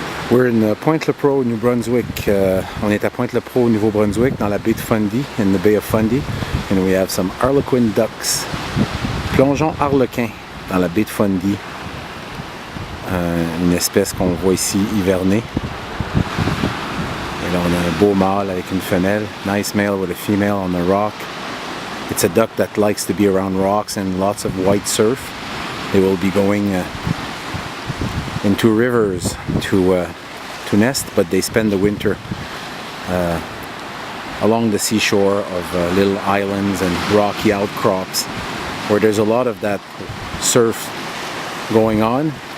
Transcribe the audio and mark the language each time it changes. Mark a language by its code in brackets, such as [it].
[en] We're in Point Lepreau, New Brunswick. [fr] On est à Point Lepreau, Nouveau-Brunswick, dans la baie de Fundy, [en] in the Bay of Fundy. And we have some Harlequin ducks. [fr] Plongeons harlequins dans la baie de Fundy. Une espèce qu'on voit ici hiverner. Et là on a un beau mâle avec une femelle. [en] Nice male with a female on the rock. It's a duck that likes to be around rocks and lots of white surf. They will be going into rivers to nest, but they spend the winter along the seashore of little islands and rocky outcrops where there's a lot of that surf going on.